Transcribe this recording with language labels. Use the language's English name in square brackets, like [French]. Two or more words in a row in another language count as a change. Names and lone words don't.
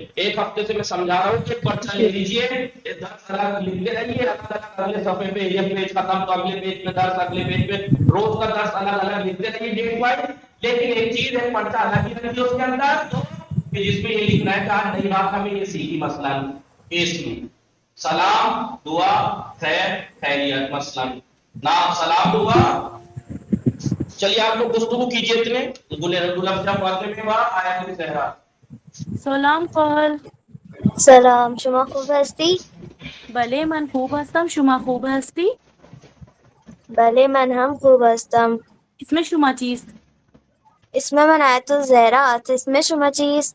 [Urdu] ایک ہفتے سے میں سمجھا رہا ہوں کہ پرچہ لے لیجیے، 10 الگ لکھتے رہیے، اگلے صفحے پہ یہ پیج ختم تو اگلے پیج پہ 10، اگلے پیج پہ روز کا 10 الگ الگ لکھتے رہیے [English] date wise, [Urdu] لیکن ایک چیز ہے پرچہ الگ ہی رکھیے اس کے اندر، تو جس میں یہ لکھنا ہے کہ آج نئی بات ہمیں یہ سیکھی، مثلا اس میں سلام دعا خیر خیریت، مثلا نام سلام دعا. چلیے آپ لوگ گفتگو کیجیے اتنے گلاب فاطمے میں وہاں آیت الزہرا. سلام قال. [Persian] سلام، شما خوب هستی؟ بله من خوب هستم. شما خوب هستی؟ بله من هم خوب هستم. اسم شما چیست؟ اسم من آیت الزهرا است. اسم شما چیست؟